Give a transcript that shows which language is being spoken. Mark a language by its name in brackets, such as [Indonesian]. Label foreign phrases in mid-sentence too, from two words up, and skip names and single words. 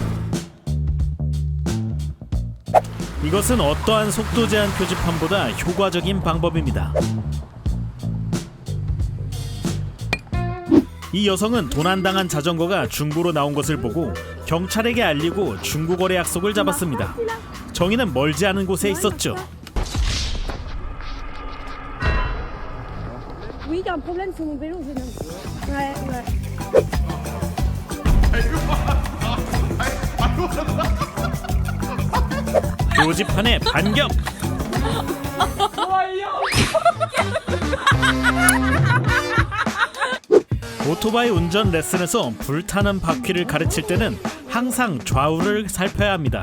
[Korean] 이것은 어떠한 속도 제한 표지판보다 효과적인 방법입니다. 이 여성은 도난당한 자전거가 중고로 나온 것을 보고 경찰에게 알리고 중고거래 약속을 잡았습니다. 정의는 멀지 않은 곳에 있었죠. [French] Oui, il y a un problème sur mon vélo, venez. Ouais, ouais. [Korean] 표지판에 반격! 오토바이 운전 레슨에서 불타는 바퀴를 가르칠 때는 항상 좌우를 살펴야 합니다.